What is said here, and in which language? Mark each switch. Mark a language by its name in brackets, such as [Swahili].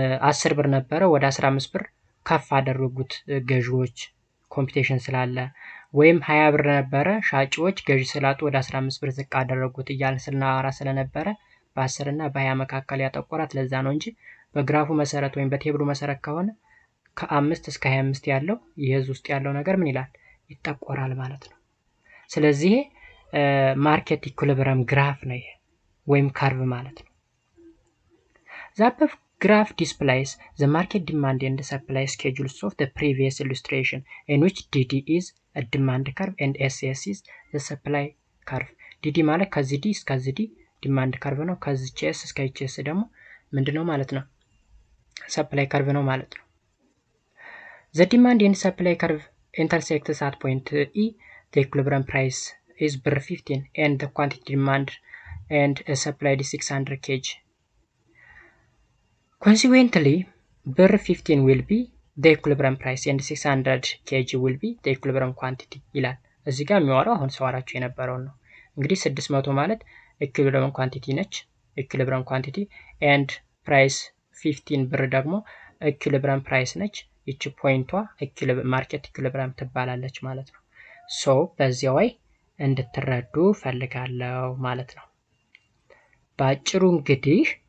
[Amharic] 10 ብር ነበረ ወደ 15 ብር ከፍ አደረጉት ገዢዎች ኮምፒቲሽን ስላለ፣ ወይም 20 ብር ነበረ ሻጪዎች ገዢ ስላጡ ወደ 15 ብር ዝቅ አደረጉት እያልን ስናወራ ስለነበረ በ10 እና በ20 መካከል ያጠቆራት ለዛ ነው እንጂ በግራፉ መሰረት ወይም በቴብሉ መሰረት ከሆነ ከ5 እስከ 25 ያለው ይሄዝ ውስጥ ያለው ነገር ምን ይላል? ይጠቆራል ማለት ነው። ስለዚህ ማርኬት ኢኩሊብሪየም ግራፍ ነው ይሄ ወይም ካርቭ ማለት ነው። [English] The above graph displays the market demand and supply schedules of the previous illustration, in which DD is a demand curve and SS is the supply curve. [Amharic] DD ማለት ከዚህ D እስከዚህ D ዲማንድ ከርቭ ነው። ከዚህ ቼስ እስከ ቼስ ደግሞ ምንድነው ማለት ነው? ሰፕላይ ከርቭ ነው ማለት ነው። [English] The demand and supply curve intersects at point E. The equilibrium price is ብር 15 and the quantity demand and supplied is 600 kg. Consequently, ብር 15 will be the equilibrium price and 600 kg will be the equilibrium quantity [Amharic] ይላል። እዚህ ጋር የሚያወራው አሁን ሰዋራችሁ የነበረው ነው። እንግዲህ 600 ማለት equilibrium quantity ነች። equilibrium quantity and price 15 ብር ደግሞ equilibrium price ነች። ይቺ ፖይንቷ ማርኬት ኢኩሊብሪየም ትባላለች ማለት ነው። ሶ በዚያው ላይ እንድትረዱ ፈልጋለሁ ማለት ነው። ባጭሩ እንግዲህ